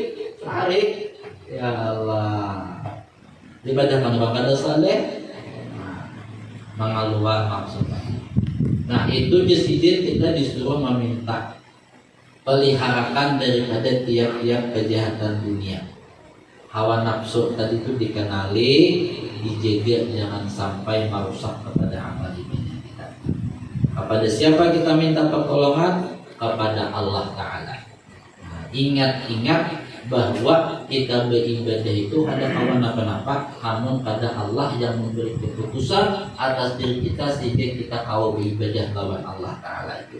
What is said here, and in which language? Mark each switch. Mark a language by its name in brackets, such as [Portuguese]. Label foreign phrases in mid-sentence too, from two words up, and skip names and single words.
[Indonesian] Sehari, ya Allah. [Banjar] Daripada kan orang kada soleh, mengaluan maksudnya. [Indonesian] Nah itu disini kita disuruh meminta peliharakan daripada tiap-tiap kejahatan dunia. Hawa nafsu tadi itu dikenali, dijaga jangan sampai merusak kepada amal ibadah kita. Kepada siapa kita minta pertolongan? Kepada Allah Ta'ala. Nah, ingat-ingat bahwa kita beribadah itu ada kawan apa-apa, namun pada Allah yang memberi keputusan atas diri kita sehingga kita tahu beribadah lawan Allah Ta'ala itu.